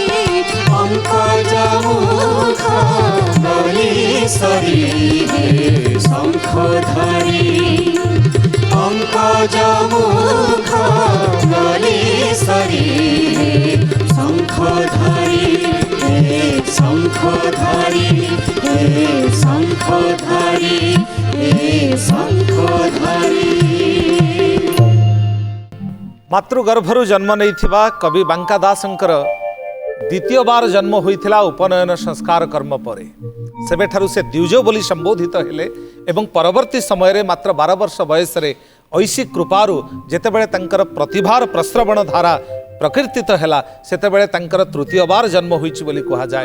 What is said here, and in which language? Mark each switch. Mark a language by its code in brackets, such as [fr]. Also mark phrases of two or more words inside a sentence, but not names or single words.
[bn] পঙ্কজ মুখ গলে সরি হে শঙ্খধারী পঙ্কজ মুখ গলে সরি হে শঙ্খধারী হে শঙ্খধারী হে শঙ্খধারী হে শঙ্খধারী [or] ମାତୃଗର୍ଭରୁ ଜନ୍ମ ନେଇଥିବା କବି ବାଙ୍କା ଦାସଙ୍କର ଦ୍ୱିତୀୟ ବାର ଜନ୍ମ ହୋଇଥିଲା ଉପନୟନ ସଂସ୍କାର କର୍ମ ପରେ। ସେବେଠାରୁ ସେ ଦ୍ୱିଜ ବୋଲି ସମ୍ବୋଧିତ ହେଲେ ଏବଂ ପରବର୍ତ୍ତୀ ସମୟରେ ମାତ୍ର 12 ବର୍ଷ ବୟସରେ ଐଶୀ କୃପାରୁ ଯେତେବେଳେ ତାଙ୍କର ପ୍ରତିଭାର ପ୍ରସ୍ରବଣ ଧାରା ପ୍ରକୀର୍ତ୍ତିତ ହେଲା ସେତେବେଳେ ତାଙ୍କର ତୃତୀୟ ବାର ଜନ୍ମ ହୋଇଛି ବୋଲି କୁହାଯାଏ।